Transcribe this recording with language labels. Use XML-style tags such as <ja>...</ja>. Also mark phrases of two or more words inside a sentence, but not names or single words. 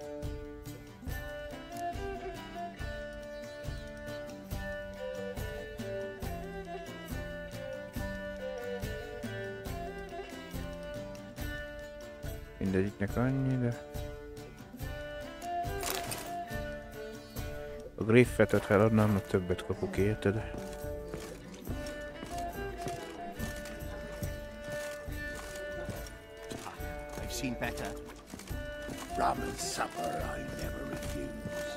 <hu>Mindegyiknek annyi, de... A griffetet feladnám, mert többet kapok érted.</hu> <en>Seen better. Rum and supper I never refuse.</en>